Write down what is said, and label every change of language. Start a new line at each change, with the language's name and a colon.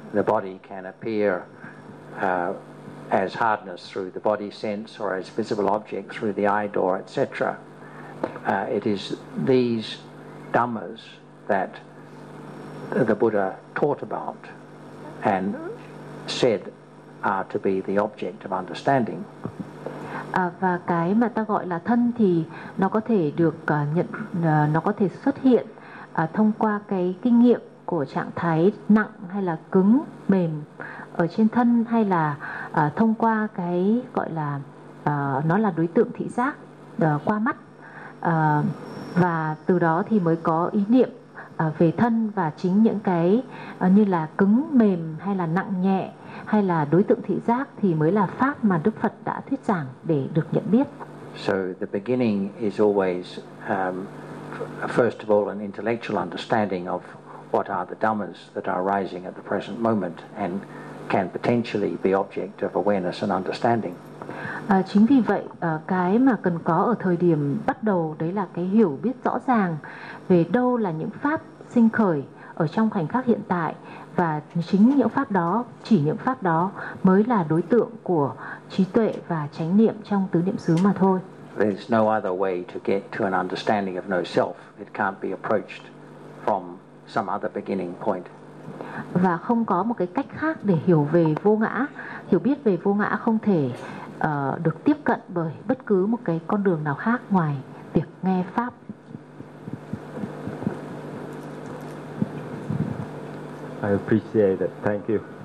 English: The body can appear as hardness through the body sense or as visible object through the eye door, etc. It is these dhammas that the Buddha taught about and said are to be the object of understanding.
Vietnamese: À, và cái mà ta gọi là thân thì nó có thể được nhận nó có thể xuất hiện thông qua cái kinh nghiệm của trạng thái nặng hay là cứng mềm ở trên thân hay là thông qua cái gọi là nó là đối tượng thị giác qua mắt và từ đó thì mới có ý niệm về thân và chính những cái như là cứng mềm hay là nặng nhẹ hay là đối tượng thị giác thì mới là pháp mà Đức Phật đã thuyết giảng để được nhận biết.
English: So the beginning is always first of all an intellectual understanding of what are the dhammas that are arising at the present moment and can potentially be object of awareness and understanding.
Vietnamese: Chính vì vậy cái mà cần có ở thời điểm bắt đầu đấy là cái hiểu biết rõ ràng về đâu là những pháp sinh khởi ở trong khoảnh khắc hiện tại và chính những pháp đó, chỉ những pháp đó mới là đối tượng của trí tuệ và chánh niệm trong tứ niệm xứ mà thôi.
English: There's no other way to get to an understanding of no self. It can't be approached from some other beginning point.
Vietnamese: Và không có một cái cách khác để hiểu về vô ngã, hiểu biết về vô ngã không thể được tiếp cận bởi bất cứ một cái con đường nào khác ngoài việc nghe pháp.
English: I appreciate it. Thank you.